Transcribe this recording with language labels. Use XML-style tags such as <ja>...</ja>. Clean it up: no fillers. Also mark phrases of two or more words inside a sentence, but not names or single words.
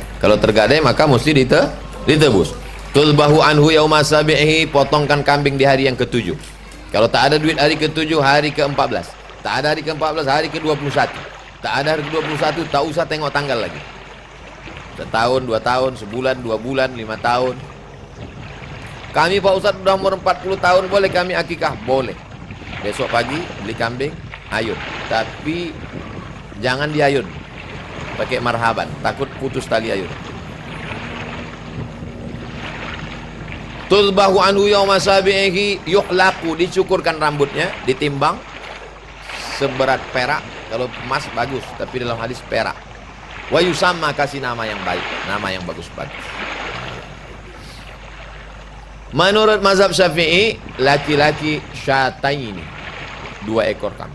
<ms>Kalau tergadai maka mesti ditebus.</ms> <ar>Tulbahu anhu yauma sabihi,</ar> <ms>potongkan kambing di hari yang ke-7. Kalau tak ada duit hari ke-7, hari ke-14. Tak ada hari ke-14, hari ke-21. Tak ada hari ke-21, tak usah tengok tanggal lagi. Setahun, 2 tahun, sebulan, 2 bulan, 5 tahun. Kami Pak Ustadz sudah umur 40 tahun, boleh kami akikah? Boleh. Besok pagi beli kambing, ayun, tapi jangan diayun pakai marhaban, takut putus tali ayun.</ms> <ar>Tulbahu anhu yauma sabihi, yuhlaqu,</ar> <ms>dicukurkan rambutnya, ditimbang seberat perak. Kalau emas bagus, tapi dalam hadis perak.</ms> <ar>Wa yusamma,</ar> <ms>kasih nama yang baik, nama yang bagus-bagus. Menurut mazhab Syafi'i, laki-laki syataini, 2 ekor kambing.</ms>